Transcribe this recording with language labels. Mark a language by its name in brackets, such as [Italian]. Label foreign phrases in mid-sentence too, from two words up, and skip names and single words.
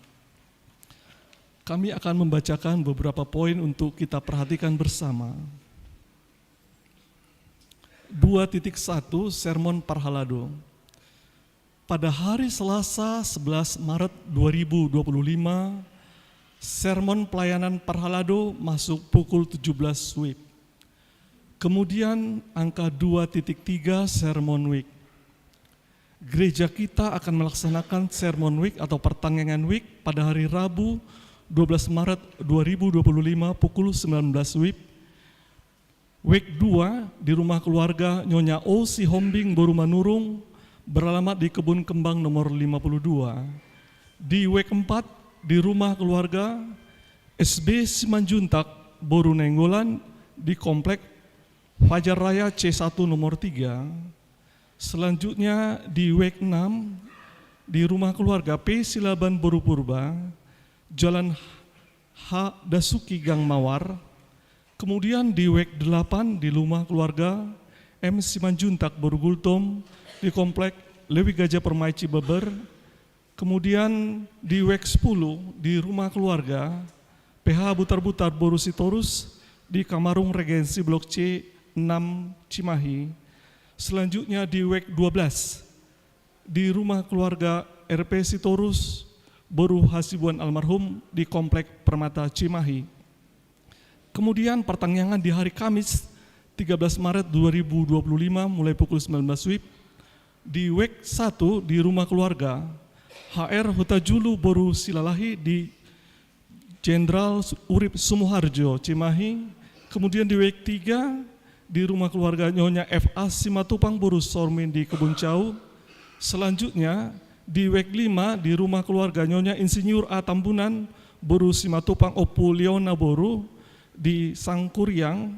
[Indonesian] Kami akan membacakan beberapa poin untuk kita perhatikan bersama. 2.1 Sermon Parhalado. Pada hari Selasa 11 Maret 2025, sermon pelayanan Parhalado masuk pukul 17 WIB. Kemudian angka 2.3 Sermon Week. Gereja kita akan melaksanakan Sermon Week atau pertanggengan Week pada hari Rabu 12 Maret 2025 pukul 19 WIB. Week 2 di rumah keluarga Nyonya O. Sihombing Boru Manurung beralamat di Kebun Kembang nomor 52. Di week 4 di rumah keluarga SB Simanjuntak Boru Nenggolan di Komplek Fajar Raya C1 nomor 3. Selanjutnya di week 6 di rumah keluarga P. Silaban Boru Purba, Jalan H. Dasuki Gang Mawar. Kemudian di week 8 di rumah keluarga M. Simanjuntak Boru Gultom di Komplek Lewi Gajah Permai Cibeber. Kemudian di week 10 di rumah keluarga PH Butar-Butar Boru Sitorus di Kamarung Regensi Blok C 6 Cimahi. Selanjutnya di week 12 di rumah keluarga RP Sitorus Boru Hasibuan Almarhum di Komplek Permata Cimahi. Kemudian pertanggengan di hari Kamis 13 Maret 2025 mulai pukul 19 WIB di week 1 di rumah keluarga HR Hutajulu Boru Silalahi di Jenderal Urip Sumuharjo Cimahi. Kemudian di week 3 di rumah keluarga Nyonya FA Simatupang Boru Sormin di Kebun Cau. Selanjutnya di week 5 di rumah keluarga Nyonya Insinyur A. Tambunan Boru Simatupang Opu Leona Boru di Sangkuriang.